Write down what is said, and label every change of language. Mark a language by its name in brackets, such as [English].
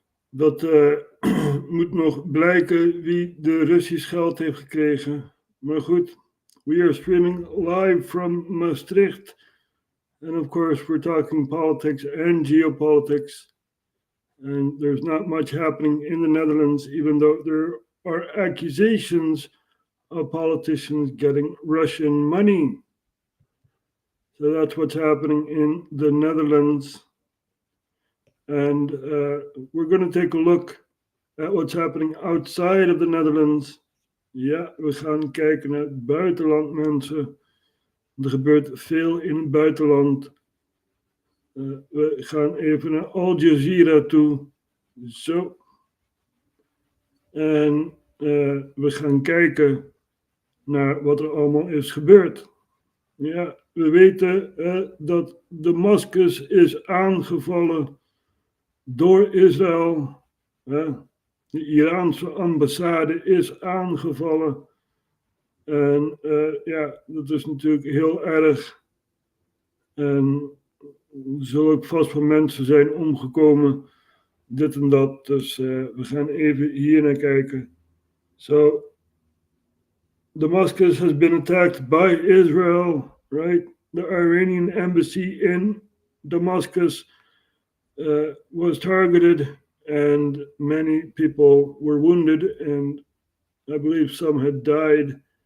[Dutch] Dat moet nog blijken wie de Russisch geld heeft gekregen. Maar goed, [English] we are streaming live from Maastricht. And of course we're talking politics and geopolitics. And there's not much happening in the Netherlands, even though there are accusations of politicians getting Russian money. So that's what's happening in the Netherlands. And we're going to take a look at what's happening outside of the Netherlands. [Dutch] Ja, we gaan kijken naar het buitenland, mensen. Er gebeurt veel in het buitenland. We gaan even naar Al Jazeera toe. Zo. En we gaan kijken naar wat er allemaal is gebeurd. Ja, we weten dat Damascus is aangevallen door Israël. De Iraanse ambassade is aangevallen. En ja, dat is natuurlijk heel erg. En er zullen ook vast wel mensen zijn omgekomen, dit en dat. Dus we gaan even hier naar kijken. [English] So, Damascus has been attacked by Israel, right? The Iranian embassy in Damascus was targeted and many people were wounded and I believe some had died.